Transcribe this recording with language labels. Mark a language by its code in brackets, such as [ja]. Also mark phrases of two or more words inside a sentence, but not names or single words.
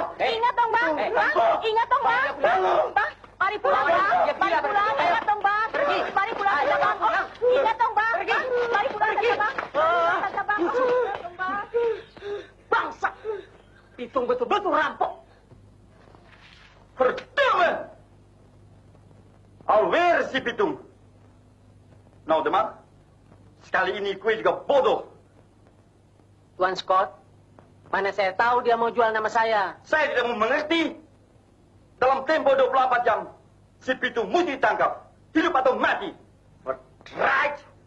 [id] Ingat dong, Bang. Bang, ingat dong, Bang. Bang, mari pulang, Bang. Mari pulang, ingat dong, Bang. Mari pulang saja, Bang. Ingat dong, Bang. Mari pulang saja, Bang. Pulang saja, Bang. Ingat dong, Bang. Bangsa! Pitung betul-betul rampok. [nl] Verdomme! Alweer si Pitung. Nou, [id] Demang. Sekali ini kue juga bodoh. Tuan Scott, mana saya tahu dia mau jual nama saya. Saya tidak mau mengerti. Dalam tempo 24 jam, si Pitung mesti ditangkap. Hidup atau mati. Verdraaid.